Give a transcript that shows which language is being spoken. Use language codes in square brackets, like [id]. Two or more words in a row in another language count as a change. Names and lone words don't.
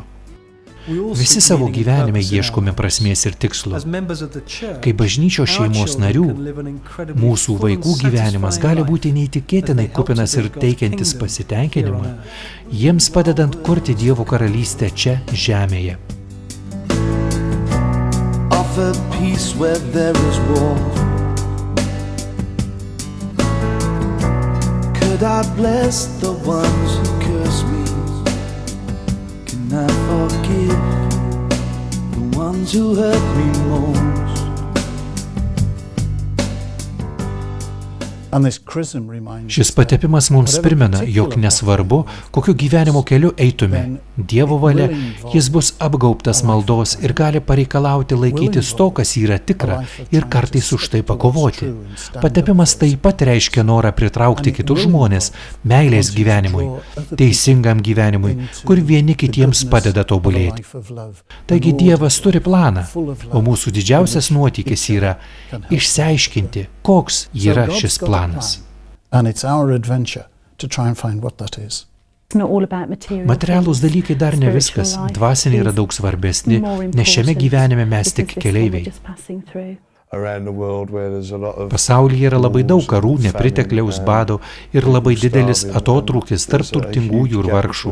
[lt] Visi savo gyvenime ieškome prasmės ir tikslo. Kaip bažnyčios šeimos narių, mūsų vaikų gyvenimas gali būti neįtikėtinai kupinas ir teikiantis pasitenkinimą, jiems padedant kurti Dievo karalystę čia žemėje. [en] Offer peace where there is war. Could I bless the ones who curse me? Can I forgive the ones who hurt me most? [lt] Šis patepimas mums primena, jog nesvarbu, kokiu gyvenimo keliu eitume, Dievo valia, jis bus apgaubtas maldos ir gali pareikalauti laikytis to, kas yra tikra ir kartais už tai pakovoti. Patepimas taip pat reiškia norą pritraukti kitus žmonės meilės gyvenimui, teisingam gyvenimui, kur vieni kitiems padeda tobulėti. Taigi Dievas turi planą, o mūsų didžiausias nuotykis yra išsiaiškinti, koks yra šis planas. [en] And it's our adventure to try and find what that is. [lt] Materialūs dalykai dar ne viskas, dvasiniai yra daug svarbesni, nes šiame gyvenime mes tik keleiviai. Pasaulyje yra labai daug karų, nepritekliaus, bado ir labai didelis atotrūkis tarp turtingųjų ir vargšų.